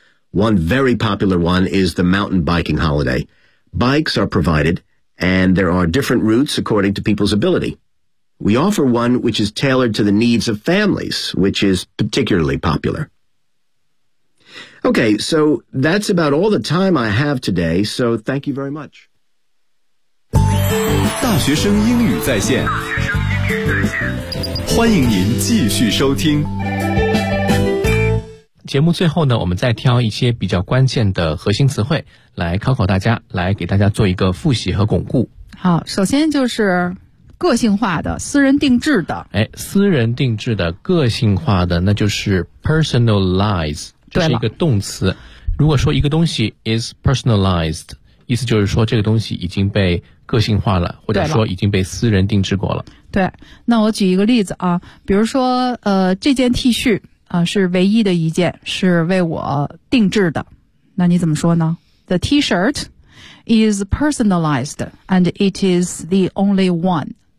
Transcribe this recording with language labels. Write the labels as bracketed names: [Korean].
[English] One very popular one is the mountain biking holiday. Bikes are provided, and there are different routes according to people's ability. We offer one which is tailored to the needs of families, which is particularly popular. Okay, so that's about all the time I have today, so thank you very much. [Chinese] 大学生英语在线欢迎您继续收听节目。最后呢，我们再挑一些比较关键的核心词汇来考考大家，来给大家做一个复习和巩固。好，首先就是个性化的、私人定制的。哎，私人定制的、个性化的，那就是 personalize， 这是一个动词。如果说一个东西 [English] is personalized， [Chinese] 意思就是说这个东西已经被个性化了，或者说已经被私人定制过了。对，那我举一个例子啊，比如说这件 T 恤啊是唯一的一件是为我定制的，那你怎么说呢？ [English] The T-shirt is personalized and it is the only one.